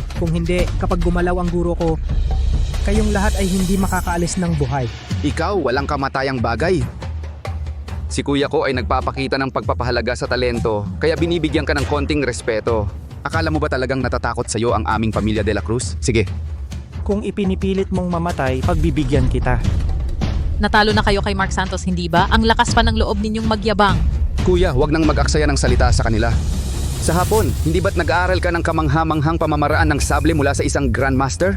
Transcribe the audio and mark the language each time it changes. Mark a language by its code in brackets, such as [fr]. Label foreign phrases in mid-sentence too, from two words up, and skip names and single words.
[tl] Kung hindi, kapag gumalaw ang guro ko, kayong lahat ay hindi makakaalis ng buhay. Ikaw, walang kamatayang bagay. Si kuya ko ay nagpapakita ng pagpapahalaga sa talento, kaya binibigyan ka ng konting respeto. Akala mo ba talagang natatakot sa'yo ang aming pamilya de la Cruz? Sige. Kung ipinipilit mong mamatay, pagbibigyan kita. Natalo na kayo kay Mark Santos, hindi ba? Ang lakas pa ng loob ninyong magyabang. Kuya, huwag nang mag-aksaya ng salita sa kanila. Sa hapon, hindi ba't nag-aaral ka ng kamangha-manghang pamamaraan ng sable mula sa isang grandmaster?